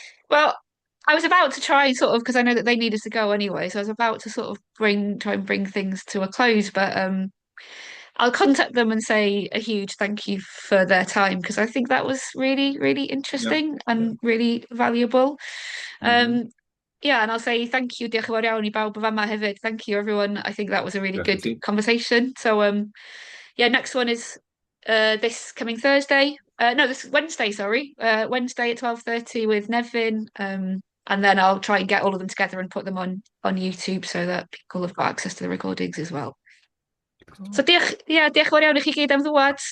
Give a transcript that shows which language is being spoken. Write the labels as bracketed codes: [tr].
[en] Well, I was about to try sort of because I know that they needed to go anyway, so I was about to sort of try and bring things to a close, but I'll contact them and say a huge thank you for their time because I think that was really, really interesting and really valuable. Yeah, and I'll say thank you, [cy] diolch yn fawr iawn I bawb yn fama hefyd. [en] Thank you, everyone. I think that was a really good conversation. So, yeah, next one is this coming Thursday. No, this Wednesday, sorry. Wednesday at 12:30 with Nevin. And then I'll try and get all of them together and put them on YouTube so that people have got access to the recordings as well. [cy] So diolch yn fawr iawn i chi gyd am ddŵad.